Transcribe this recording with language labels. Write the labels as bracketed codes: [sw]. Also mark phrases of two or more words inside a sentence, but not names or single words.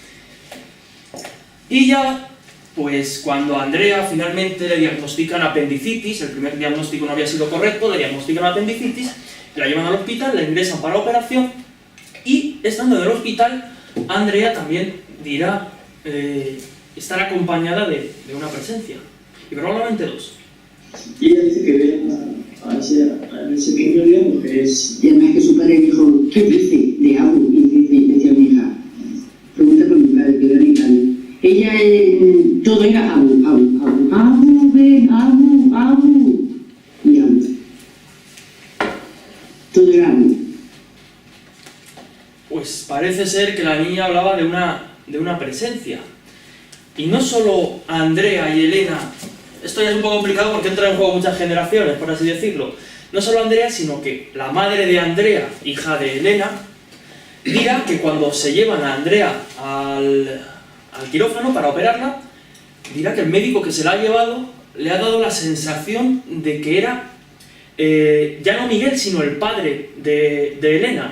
[es] Y ya, pues cuando a Andrea finalmente le diagnostican apendicitis, el primer diagnóstico no había sido correcto, le diagnostican apendicitis, la llevan al hospital, la ingresan para operación, y estando en el hospital, Andrea también dirá estar acompañada de una presencia, y probablemente dos. Y ella dice que ve a ese pequeño, digamos, que es... Y además que su padre dijo, ¿qué dice? De Abu. Y decía mi hija, pregunta por mi padre, que era mi padre. Ella, todo era Abu, Abu, Abu, Abu, ven, Abu, Abu. Y Abu. Todo era Abu. Pues parece ser que la niña hablaba de una presencia. Y no solo Andrea y Elena, esto ya es un poco complicado porque entra en juego muchas generaciones, por así decirlo. No solo Andrea, sino que la madre de Andrea, hija de Elena, dirá que cuando se llevan a Andrea al quirófano para operarla, dirá que el médico que se la ha llevado le ha dado la sensación de que era ya no Miguel, sino el padre de Elena.